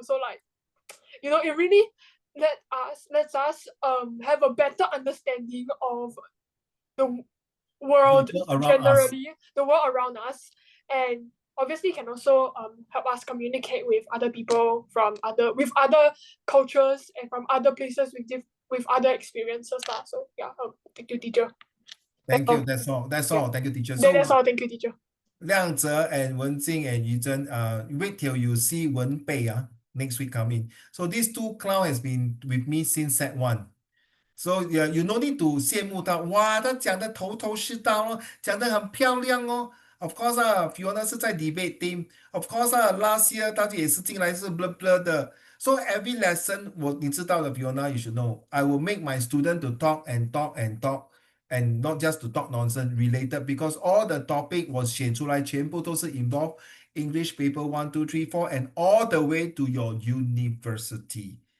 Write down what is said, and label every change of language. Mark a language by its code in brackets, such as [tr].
[en] So it really lets us have a better understanding of the world generally, the world around us, and obviously can also help us communicate with other people from other cultures and from other places with other experiences. So yeah, thank you, teacher. Thank you. That's all. Thank you, teacher. That's all. Thank you, teacher. Liang Zhe and Wen Jing and Yu Zhen, wait till you see Wen Bei next week coming. So these two clowns has been with me since set 1. So yeah, you no need to [zh] 羡慕他，哇，他讲的头头是道哦，讲的很漂亮哦。 [en] Of course Fiona [zh] 是在 [en] debate team。 Of course last year [zh] 大家也是进来是 [en] blah blah [zh] 的。 [en] So every lesson [zh] 你知道的 [en] Fiona, you should know. I will make my student to talk and talk and talk, and not just to talk nonsense related, because all the topic [zh] 我写出来全部都是 [en] involve English paper 1, 2, 3, 4 and all the way to your university.